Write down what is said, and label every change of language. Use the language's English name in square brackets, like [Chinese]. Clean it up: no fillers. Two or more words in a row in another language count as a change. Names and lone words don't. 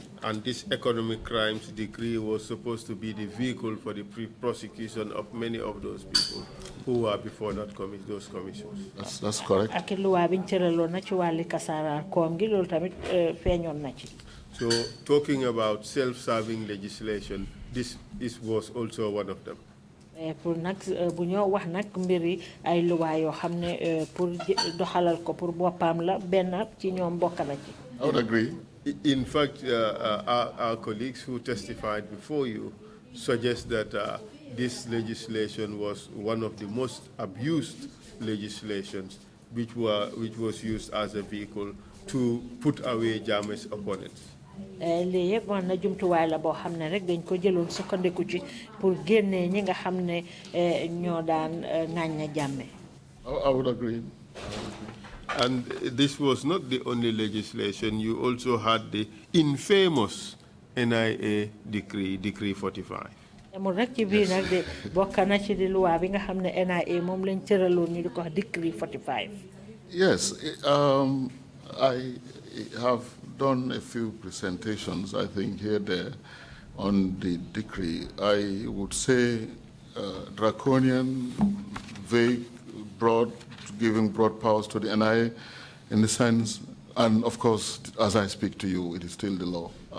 [English] And this economic crimes decree was supposed to be the vehicle for the prosecution of many of those people who were before that those commissions. That's correct. So talking about self-serving legislation, this was also one of them. [Wolof] Pour nak bu ñoo wax nak mbiri ay loi yo xamne pour doxalal ko pour bopam la ben ci ñoom bokk na ci. [English] I would agree. In fact, our colleagues who testified before you suggest that this legislation was one of the most abused legislations, which was used as a vehicle to put away Jammeh's opponents. [Wolof] Li yëpp man na jumtuwaay la boo xam ne rek dañ ko jëloon sukkandiku ci pour génnee ñi nga xam ne ñoo daan ŋàñña Jammeh. [English] I would agree. And this was not the only legislation. You also had the infamous NIA Decree 45. [Wolof] Amul rek ci biir nag de bokk na ci di loi bi nga xam ne NIA moom lañ tëraloon ñu di ko wax Decree 45. [English] Yes, I have done a few presentations, I think, there on the decree. I would say draconian, vague, broad, giving broad powers to the NIA in the sense And of course, as I speak to you, it is still the law.